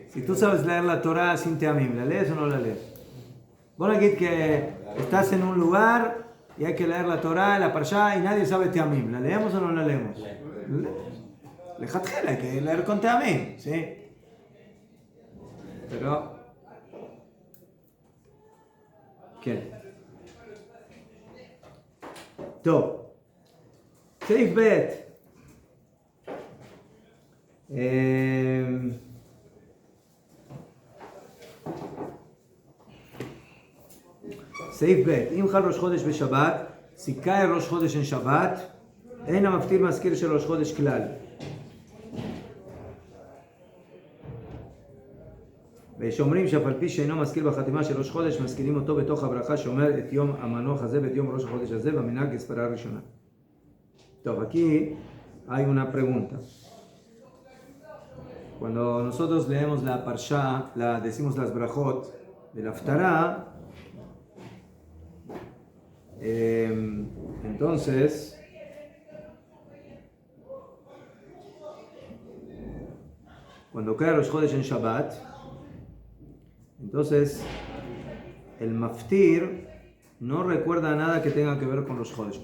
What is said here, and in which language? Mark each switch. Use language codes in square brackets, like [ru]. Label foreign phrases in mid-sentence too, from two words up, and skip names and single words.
[es] Si tú sabes leer la Torah sin teamim, ¿la lees o no la lees? Bueno, aquí que estás en un lugar y hay que leer la Torah, la Parashá y nadie sabe teamim. ¿La leemos o no la leemos? Lejatjela, hay que leer con teamim, ¿sí? Pero... ¿Qué? Top. [he] סעיף ב. סעיף ב' אם חל ראש חודש בשבת, סיכה ראש חודש en שבת, אין המפטיר מזכיר של ראש חודש כלל. ושאומרים שאף על פי שאינו מזכיר בחתימה של ראש חודש, מזכירים אותו בתוך הברכה שאומר את יום המנוח הזה ואת יום ראש החודש הזה, במנהג כספרה הראשונה. טוב, [es] aquí hay una pregunta. Cuando nosotros leemos la Parsha, decimos las brajot de la Haftará, entonces cuando cae Rosh Chodesh en Shabbat, entonces el maftir no recuerda nada que tenga que ver con Rosh Chodesh.